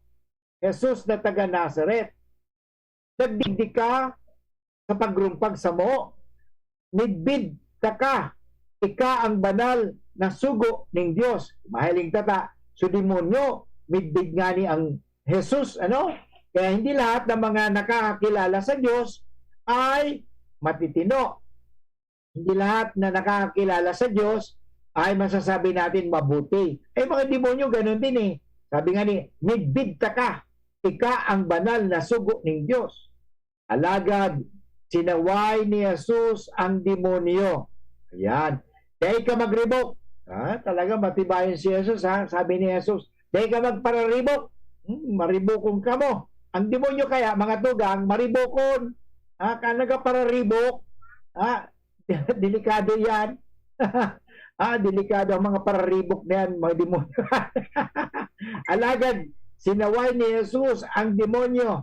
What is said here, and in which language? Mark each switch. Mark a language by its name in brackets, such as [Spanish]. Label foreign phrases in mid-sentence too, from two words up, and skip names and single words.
[Bikol] Jesus na taga Nazaret. Nagdigdi ka sa pagrumpag sa mo. Midbid ka. Ika ang banal na sugo ning Dios. Mahiling tata. So demonyo, midbid nga ni ang Jesus, [Filipino] Kaya hindi lahat ng mga nakakakilala sa Diyos ay matitino. Hindi lahat na nakakakilala sa Diyos ay masasabi natin mabuti. Mga demonyo ganun din eh. Sabi nga ni, [Bikol] midbidta ka, ika ang banal na sugo ng Diyos. Alagad, sinaway ni Jesus ang demonyo. Ayan. Dahil ka magribok. Talaga matibayan si Jesus ha. Sabi ni Jesus, dahil ka magpararibok. Maribokon ka mo. Ang demonyo kaya, mga tugang, maribokon. Kanaga pararibok. Delikado yan. Delikado ang mga pararibok na yan, mga demonyo. Alagad, sinaway ni Jesus ang demonyo.